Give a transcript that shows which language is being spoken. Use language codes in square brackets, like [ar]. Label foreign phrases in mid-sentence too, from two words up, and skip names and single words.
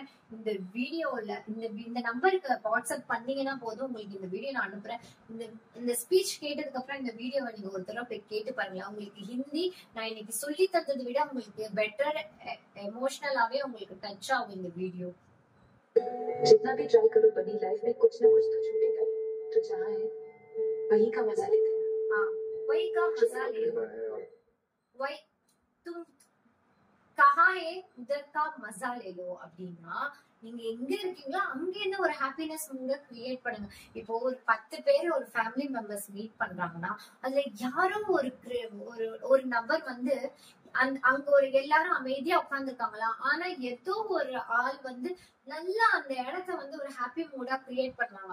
[ta] இந்த வீடியோல இந்த நம்பருக்கு வாட்ஸ்அப் பண்ணீங்கன்னா போதும், உங்களுக்கு இந்த வீடியோ நான் அனுப்புறேன். இந்த ஸ்பீச் கேட்டதுக்கு அப்புறம் இந்த வீடியோவை நீங்க ஒரு தடவை போய் கேட்டு பாருங்களேன். உங்களுக்கு ஹிந்தி நான் இன்னைக்கு சொல்லி தந்ததை விட உங்களுக்கு பெட்டர் எமோஷனலாவே உங்களுக்கு டச் ஆகும் இந்த வீடியோ. [hi] जितना भी ट्राई करो बनी लाइफ में कुछ ना कुछ तो छूटेगा ही, तो जहाँ है वही का मजा लेते हैं। हाँ, वही का मजा ले लो, वही तुम कहाँ है उधर का मजा ले लो [ta] அப்படின்னா நீங்க எங்க இருக்கீங்களோ அங்க இருந்து ஒரு ஹாப்பினஸ் மூட கிரியேட் பண்ணுங்க. இப்போ ஒரு 10 பேர் ஒரு [en] family members meet [ta] பண்றாங்கன்னா அதுல யாரோ ஒரு நபர் வந்து அங்க ஒரு எல்லாரும் அமைதியா உட்கார்ந்துருக்காங்களா, ஆனா ஏதோ ஒரு ஆள் வந்து நல்லா அந்த இடத்த வந்து ஒரு [en] happy mood create [ta] பண்ணாங்க.